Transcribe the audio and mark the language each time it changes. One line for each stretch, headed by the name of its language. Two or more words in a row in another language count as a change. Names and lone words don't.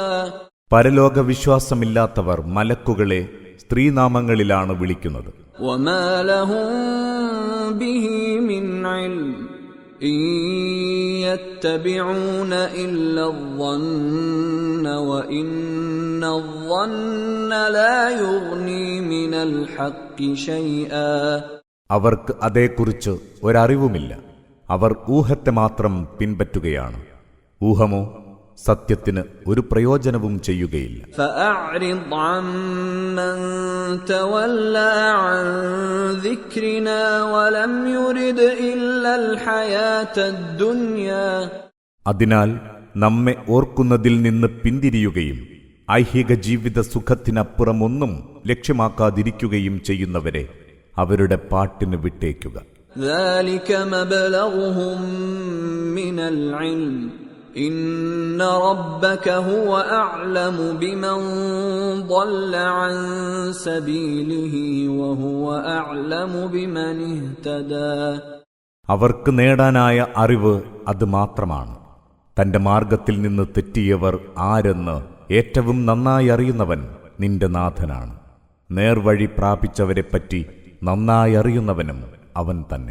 Malayalam: പരലോക വിശ്വാസമില്ലാത്തവർ മലക്കുകളെ സ്ത്രീനാമങ്ങളിലാണ് വിളിക്കുന്നത്.
Arabic: وما لهم به من علم إن يتبعون إلا الظن وإن الظن لا يغني من الحق شيئا
Malayalam: അവർക്ക് അതേക്കുറിച്ച് ഒരറിവുമില്ല. അവർ ഊഹത്തെ മാത്രം പിൻപറ്റുകയാണ്. ഊഹമോ സത്യത്തിന് ഒരു പ്രയോജനവും ചെയ്യുകയില്ല.
Arabic: فأعرض عمن تولى عن ذكرنا ولم يرد إلا الحياة الدنيا
Malayalam: അതിനാൽ നമ്മെ ഓർക്കുന്നതിൽ നിന്ന് പിന്തിരിയുകയും ഐഹിക ജീവിത സുഖത്തിനപ്പുറമൊന്നും ലക്ഷ്യമാക്കാതിരിക്കുകയും ചെയ്യുന്നവരെ അവരുടെ പാട്ടിന് വിട്ടേക്കുക.
Arabic: ذلك مبلغهم من العلم إن ربك هو أعلم بمن ضل عن سبيله وهو أعلم بمن اهتدى.
Malayalam: അവർക്ക് നേടാനായ അറിവ് അത് മാത്രമാണ്. തന്റെ മാർഗത്തിൽ നിന്ന് തെറ്റിയവർ ആരെന്ന് ഏറ്റവും നന്നായി അറിയുന്നവൻ നിന്റെ നാഥനാണ്. നേർവഴി പ്രാപിച്ചവരെപ്പറ്റി നന്നായി അറിയുന്നവനും അവൻ തന്നെ.